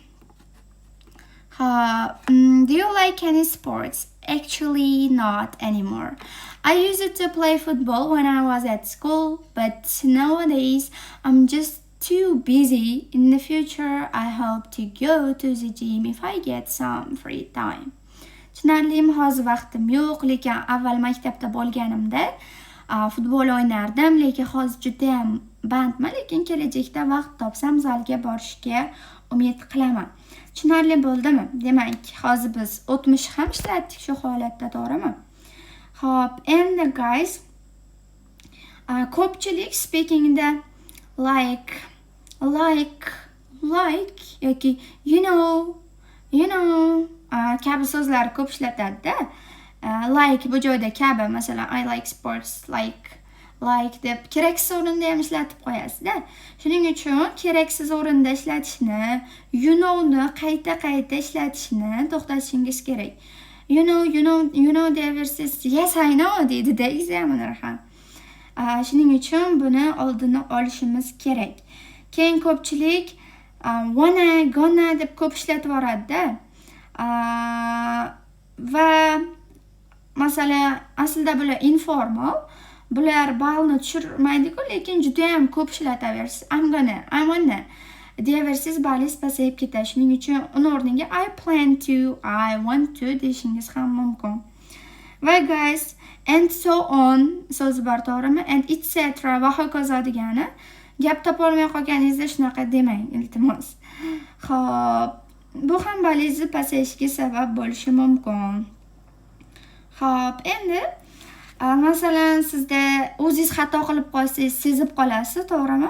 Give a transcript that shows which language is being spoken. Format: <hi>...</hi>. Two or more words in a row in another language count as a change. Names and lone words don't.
<en>Do you like any sports? Actually, not anymore. I used to play football when I was at school, but nowadays I'm just too busy. In the future, I hope to go to the gym if I get some free time.</en> <uz>Tushunarlimi? Hozir vaqtim yo'q, lekin avval maktabda bo'lganimda futbol o'ynardim, lekin hozir juda ham bandman, lekin kelajakda vaqt topsam zalga borishga umid qilaman. Tushunarli bo'ldimi? Demak, hozir biz o'tmish ham ishlatdik shu holatda, to'g'rimi? Xo'p, endi guys, ko'pchilik speakingda like yoki</uz> <en>you know</en> <uz>kabi so'zlar ko'p ishlatadi-da. Like bu joyda kabi, masalan,</uz> <en>I like sports,</en> <uz>like deb keraksiz o'rinda ham ishlatib qo'yasiz-da. Shuning uchun keraksiz o'rinda ishlatishni,</uz> <en>you know'ni</en> <uz>qayta ishlatishni to'xtatishingiz kerak.</uz> <en>You know</en> <uz>deyaversiz,</uz> <en>yes I know</en> <uz>deydi-da examiner ham. Shuning uchun buni oldini olishimiz kerak. Keyin ko'pchilik gonna deb ko'p ishlatib yuboradi-da. Va masalan, aslida bular informal, bular balni tushirmaydi-ku, lekin juda ham ko'p ishlataversiz.</uz> <en>I wanna</en> <uz>deyaversiz, balingiz pasayib ketadi. Shuning uchun uni o'rniga</uz> <en>I plan to, I want to</en> <uz>deyishingiz ham mumkin. Va guys,</uz> <en>and so on</en> <uz>so'zi bor, to'g'rimi?</uz> <en>And etc.</en> <uz>va hokazo degani gap topolmay qolganingizda shunaqa demang, iltimos. Xo'p, bu ham balingizni pasayishiga sabab bo'lishi mumkin. Xo'p, endi masalan, sizda o'zingiz xato qilib qolsangiz, sezib qolasiz, to'g'rimi?</uz>